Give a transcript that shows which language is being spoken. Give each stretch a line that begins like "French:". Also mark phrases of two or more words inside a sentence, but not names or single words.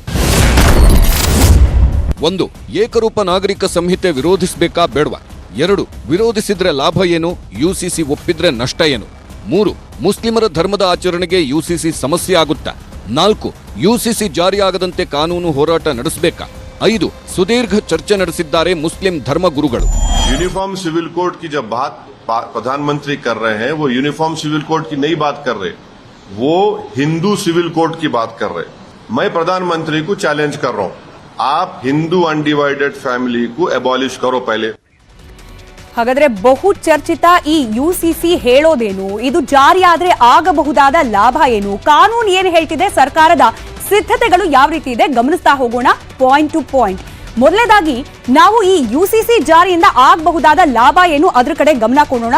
Kannada: 1, ಏಕರೂಪ ನಾಗರಿಕ ಸಂಹಿತೆ ವಿರೋಧಿಸಬೇಕಾ ಬೇಡವಾ? 2, ವಿರೋಧಿಸಿದ್ರೆ ಲಾಭ ಏನು? ಯುಸಿಸಿ ಒಪ್ಪಿದ್ರೆ ನಷ್ಟ ಏನು? 3, ಮುಸ್ಲಿಮರ ಧರ್ಮದ ಆಚರಣೆಗೆ ಯುಸಿಸಿ ಸಮಸ್ಯೆ ಆಗುತ್ತಾ? 4, ಯುಸಿಸಿ ಜಾರಿಯಾಗದಂತೆ ಕಾನೂನು ಹೋರಾಟ ನಡೆಸಬೇಕಾ? 5, ಸುದೀರ್ಘ ಚರ್ಚೆ ನಡೆಸಿದ್ದಾರೆ ಮುಸ್ಲಿಂ ಧರ್ಮ ಗುರುಗಳು.
English: uniform civil code
Hindi: की जब बात प्रधानमंत्री कर रहे हैं, वो
English: uniform civil code
Hindi: की नहीं बात कर रहे, वो
English: Hindu civil code
Hindi: की बात कर रहे. मैं प्रधानमंत्री को चैलेंज कर रहा हूं, आप
English: Hindu undivided family
Hindi: को एबॉलिश करो पहले.
Kannada: ಹಾಗಾದ್ರೆ ಬಹು ಚರ್ಚಿತ ಈ ಯುಸಿಸಿ ಹೇಳೋದೇನು? ಇದು ಜಾರಿಯಾದ್ರೆ ಆಗಬಹುದಾದ ಲಾಭ ಏನು? ಕಾನೂನು ಏನು ಹೇಳ್ತಿದೆ? ಸರ್ಕಾರದ ಸಿದ್ಧತೆಗಳು ಯಾವ ರೀತಿ ಇದೆ? ಗಮನಿಸ್ತಾ ಹೋಗೋಣ
English: point to point.
Kannada: ಮೊದಲನೇದಾಗಿ ನಾವು ಈ ಯುಸಿಸಿ ಜಾರಿಯಿಂದ ಆಗಬಹುದಾದ ಲಾಭ ಏನು ಅದ್ರ ಕಡೆ ಗಮನ ಕೊಡೋಣ.